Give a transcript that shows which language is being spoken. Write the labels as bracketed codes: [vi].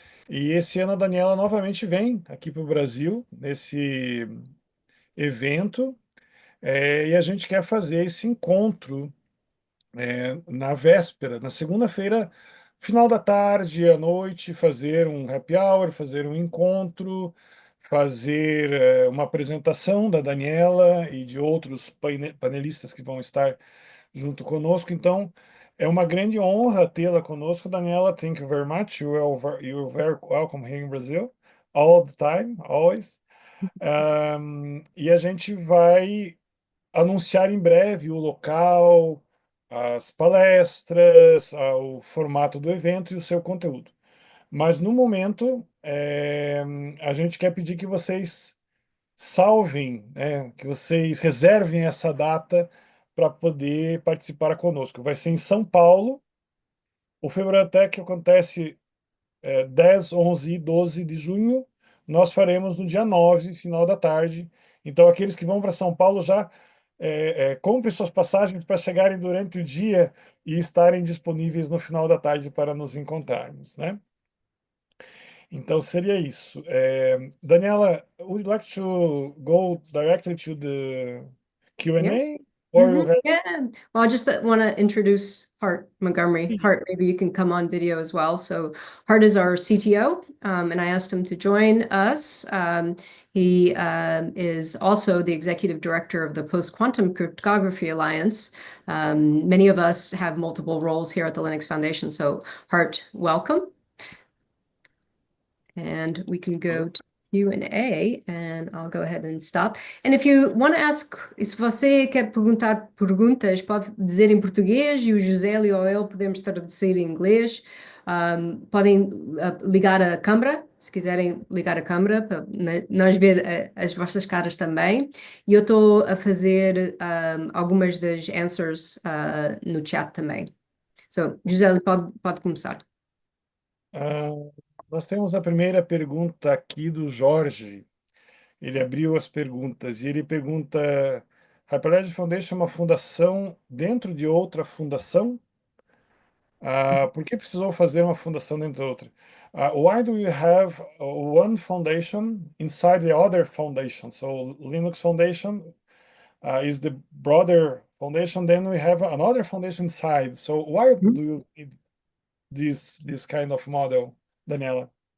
[pt] E esse ano a Daniela novamente vem aqui para o Brasil, nesse evento, e a gente quer fazer esse encontro na véspera, na segunda-feira, final da tarde, à noite, fazer um happy hour, fazer um encontro, fazer uma apresentação da Daniela e de outros panelistas que vão estar junto conosco. Então, é uma grande honra tê-la conosco, Daniela. [en] Thank you very much. You're very welcome here in Brazil, all the time, always. [pt] E a gente vai anunciar em breve o local, as palestras, o formato do evento e o seu conteúdo. Mas no momento, a gente quer pedir que vocês salvem, que vocês reservem essa data para poder participar conosco. Vai ser em São Paulo. O Febrantec acontece 10, 11 e 12 de junho. Nós faremos no dia 9, final da tarde. Então, aqueles que vão para São Paulo já comprem suas passagens para chegarem durante o dia e estarem disponíveis no final da tarde para nos encontrarmos, né? Então, seria isso. [en] Daniela, would you like to go directly to the Q&A? Or you have... Yeah. Well, I just want to introduce Hart Montgomery. Hart, maybe you can come on video as well. So Hart is our CTO, and I asked him to join us. He is also the executive director of the Post-Quantum Cryptography Alliance. Many of us have multiple roles here at the Linux Foundation. So Hart, welcome. And we can go to Q&A, and I'll go ahead and stop. And if you want to ask, [pt] se você quer perguntar perguntas, pode dizer em português e o José ou eu podemos traduzir em inglês. Podem ligar a câmera, se quiserem ligar a câmera, para nós ver as vossas caras também. E eu estou a fazer algumas das answers no chat também. So, José, pode começar. Nós temos a primeira pergunta aqui do Jorge. Ele abriu as perguntas e ele pergunta: Hyperledger Foundation é uma fundação dentro de outra fundação? Por que precisou fazer uma fundação dentro de outra? [en] Why do you have one foundation inside the other foundation? So Linux Foundation is the broader foundation, then we have another foundation inside. So why do you need this kind of model, Daniela?